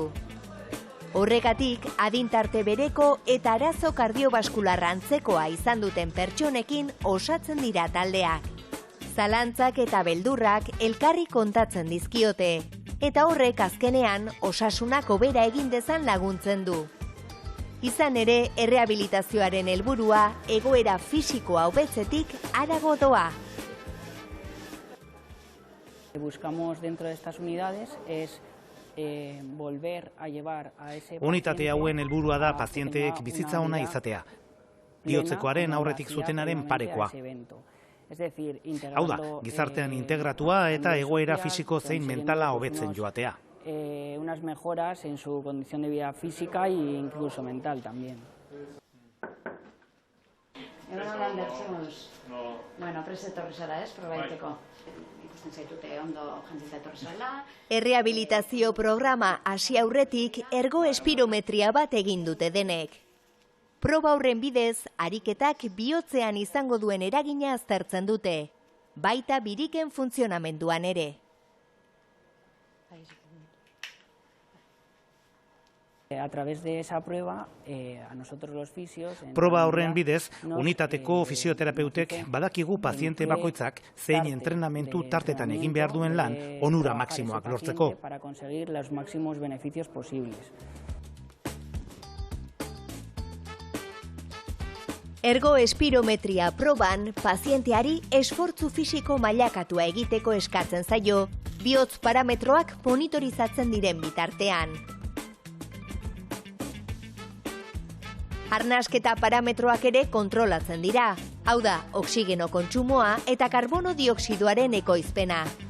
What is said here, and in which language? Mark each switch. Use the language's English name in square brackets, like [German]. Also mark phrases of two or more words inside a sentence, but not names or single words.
[Basque] Horregatik, adintarte bereko eta arazo kardiobaskularra antzekoa izan duten pertsonekin osatzen dira taldeak. Zalantzak eta beldurrak elkarri kontatzen dizkiote, eta horrek azkenean osasunak hobera egin dezan laguntzen du. Izan ere, errehabilitazioaren helburua egoera fisikoa hobetzetik harago doa. [Spanish] Buscamos dentro de estas unidades es volver a llevar a ese [Basque] Unitate hauen helburua da pazienteek bizitza ona izatea. Bihotzekoaren aurretik zutenaren parekoa. Hau da, gizartean integratua eta egoera fisiko zein mentala hobetzen joatea. [Spanish] Unas mejoras en su condición de vida física e incluso mental también. [Basque] Bueno, prest etorri zara, ez, probaiteko. Ikusten zaitute ondo jantzita etorri zara. Errehabilitazio programa hasi aurretik ergo espirometria bat egin dute denek. Proba horren bidez, ariketak bihotzean izango duen eragina aztertzen dute, baita biriken funtzionamenduan ere. [Spanish] A través de esa prueba, a nosotros los fisios... [Basque] Proba horren bidez, unitateko fisioterapeutek badakigu paziente bakoitzak zein entrenamentu tartetan egin behar duen lan onura maksimoak lortzeko. [Spanish] Para conseguir los máximos beneficios posibles. [Basque] Ergo espirometria proban pazienteari esfortzu fisiko mailakatua egiteko eskatzen zaio, bihotz parametroak monitorizatzen diren bitartean. Arnasketa parametroak ere kontrolatzen dira, hau da, oksigeno kontsumoa eta karbono dioxidoaren ekoizpena.